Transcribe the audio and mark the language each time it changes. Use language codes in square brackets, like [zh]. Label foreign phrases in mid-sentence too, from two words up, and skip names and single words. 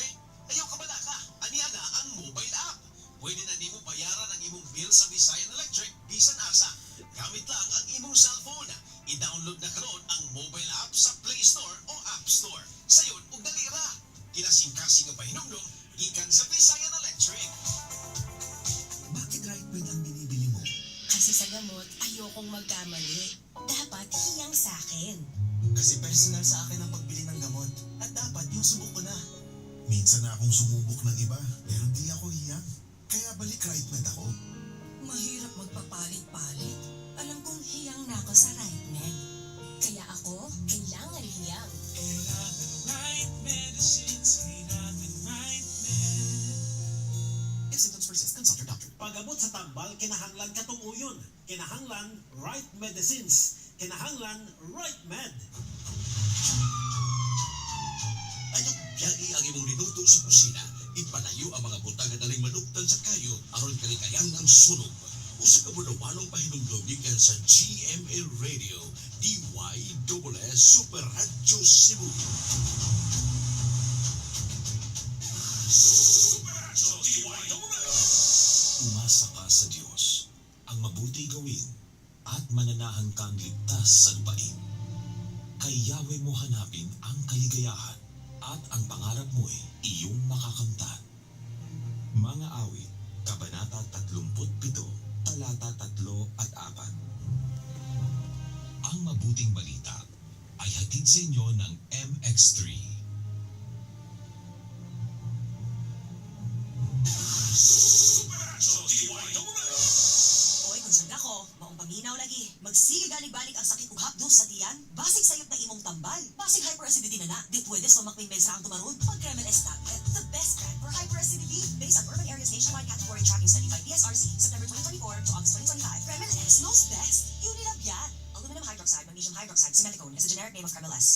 [ceb] Ayaw ka bala ka, aniana ang [en] mobile app. [ceb] Pwede na nimo bayaran ang imong bill sa Visayan Electric, bisan asa. Gamit lang ang imong cellphone. I-download na karon ang [en] mobile app [ceb] sa Play Store o App Store. Sayon ug dali ra. Kinasing-kasing nga pahinumdum gikan sa Visayan Electric. [tl] Bakit right med ang binibili mo? Kasi sa gamot, ayokong magkamali. Dapat hiyang sa akin. Kasi personal sa akin ang pagbili ng gamot. At dapat yung subok ko na. Minsan na akong sumubok ng iba, pero di ako hiyang. Kaya balik right med ako. Mahirap magpapalit-palit. Alam kong hiyang na ako sa right med. Kaya ako, kailangan hiyang. Right medicines, kailangan right med. [en] If symptoms persist, consult your doctor. [ceb] Pagabot sa tambal, kinahanglan katong uyon. Kinahanglan [en] right medicines. [ceb] Kinahanglan right med. Ayaw biyagi ang imong minuto sa kusina. Ipalayo ang mga butang na daling manuktan sa kayo aron kalikayan ang sunog. Usa ka bulawalong pahinumdum gikan sa GMA Radio DYSS Super Radio Cebu. Super Radio DYSS. [tl] Umasa ka sa Diyos, ang mabuti gawin, at mananahan kang ligtas sa lupain. Kay Yahweh mo hanapin ang kaligayahan, at ang pangarap mo'y iyong makakamtan. Mga awit, Kabanata 37, talata 3 at 4. Ang mabuting balita ay hatid sa inyo ng MX3. [ceb] Oy, concerned ako. Maong paminaw lagi. Magsige galing-balik ang sakit ug hapdos sa tiyan. Basig sayop na imong tambal. Basig hyperacidity na na. Di pwede sa makming mensa ang tumaron. Pag Kremel S tablet, [en] the best brand for hyperacidity. Based on urban areas nationwide category tracking study by DSRC, September 2024 to August 2025. Kremel S knows best. [tl] Unilab yan. [en] Aluminum hydroxide, magnesium hydroxide, simeticone is a generic name of Kremel S.